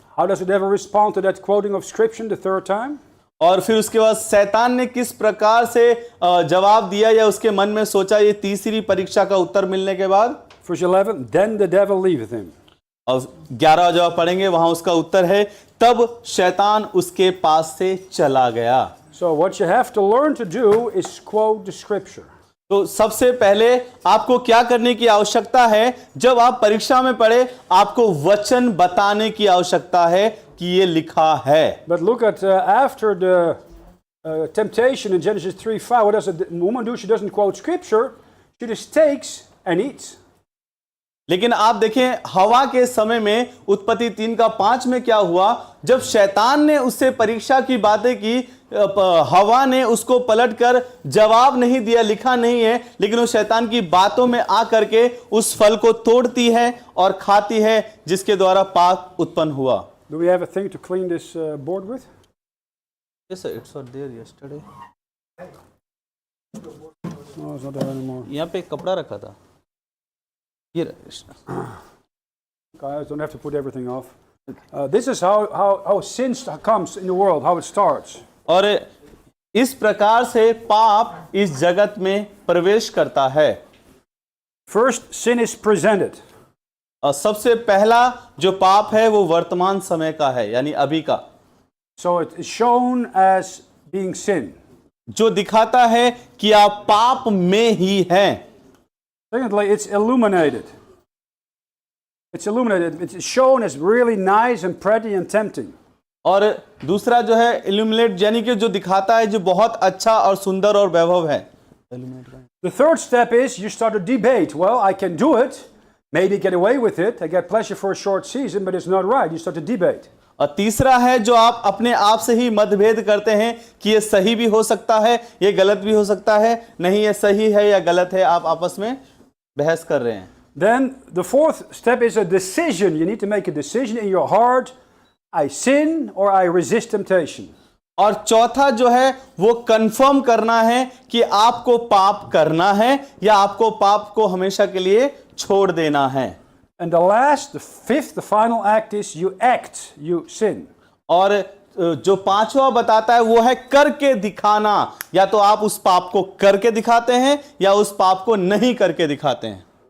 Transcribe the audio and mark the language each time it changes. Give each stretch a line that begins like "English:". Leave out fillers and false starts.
English: How does the devil respond to that quoting of scripture the third time?
Hindi: और फिर उसके बाद शैतान ने किस प्रकार से जवाब दिया या उसके मन में सोचा ये तीसरी परीक्षा का उत्तर मिलने के बाद?
English: Verse 11, then the devil leaveth him.
Hindi: और 11 जवाब पढ़ेंगे, वहां उसका उत्तर है, तब शैतान उसके पास से चला गया।
English: So what you have to learn to do is quote the scripture.
Hindi: तो सबसे पहले आपको क्या करने की आवश्यकता है, जब आप परीक्षा में पढ़े आपको वचन बताने की आवश्यकता है कि ये लिखा है।
English: But look at after the temptation in Genesis 3:5, what does a woman do? She doesn't quote scripture, she just takes and eats.
Hindi: लेकिन आप देखें हवा के समय में उत्पत्ति 3:5 में क्या हुआ, जब शैतान ने उससे परीक्षा की बातें की, हवा ने उसको पलटकर जवाब नहीं दिया, लिखा नहीं है, लेकिन वो शैतान की बातों में आ करके उस फल को तोड़ती है और खाती है, जिसके द्वारा पाप उत्पन्न हुआ।
English: Do we have a thing to clean this board with? Yes sir, it's not there yesterday. No, it's not there anymore.
Hindi: यहाँ पे एक कपड़ा रखा था।
English: Guys, don't have to put everything off. This is how sin comes in the world, how it starts.
Hindi: और इस प्रकार से पाप इस जगत में प्रवेश करता है।
English: First, sin is presented.
Hindi: और सबसे पहला जो पाप है वो वर्तमान समय का है, यानी अभी का,
English: So it is shown as being sin.
Hindi: जो दिखाता है कि आप पाप में ही हैं।
English: Secondly, it's illuminated. It's illuminated. It's shown as really nice and pretty and tempting.
Hindi: और दूसरा जो है इल्यूमिनेट, यानी कि जो दिखाता है, जो बहुत अच्छा और सुंदर और वैभव है।
English: The third step is you start to debate. Well, I can do it, maybe get away with it. I get pleasure for a short season, but it's not right. You start to debate.
Hindi: और तीसरा है जो आप अपने आप से ही मतभेद करते हैं कि ये सही भी हो सकता है, ये गलत भी हो सकता है, नहीं ये सही है या गलत है, आप आपस में बहस कर रहे हैं।
English: Then the fourth step is a decision. You need to make a decision in your heart. I sin or I resist temptation.
Hindi: और चौथा जो है वो कंफर्म करना है कि आपको पाप करना है या आपको पाप को हमेशा के लिए छोड़ देना है।
English: And the last, the fifth, the final act is you act, you sin.
Hindi: और जो पांचवा बताता है वो है करके दिखाना, या तो आप उस पाप को करके दिखाते हैं या उस पाप को नहीं करके दिखाते हैं।